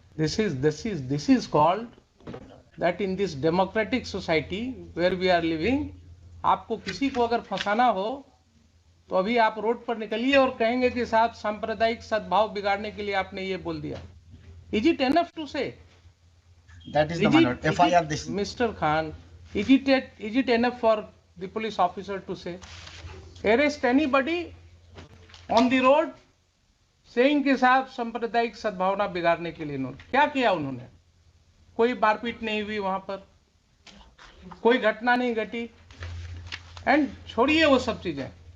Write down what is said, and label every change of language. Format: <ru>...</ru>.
<en>This is called that in this democratic society where we are living,</en> <hi>आपको किसी को अगर फंसाना हो तो अभी आप रोड पर निकलिए और कहेंगे कि साहब सांप्रदायिक सद्भाव बिगाड़ने के लिए आपने ये बोल दिया।</hi> <en>Is it enough to say? That is the my lord. FIR this. Mr. Khan, is it enough for the police officer to say, arrest anybody on the road saying</en> <hi>कि साहब सांप्रदायिक सद्भावना बिगाड़ने के लिए? उन्होंने क्या किया? उन्होंने कोई मारपीट नहीं हुई वहां पर, कोई घटना नहीं घटी, एंड छोड़िए वो सब चीजें।</hi>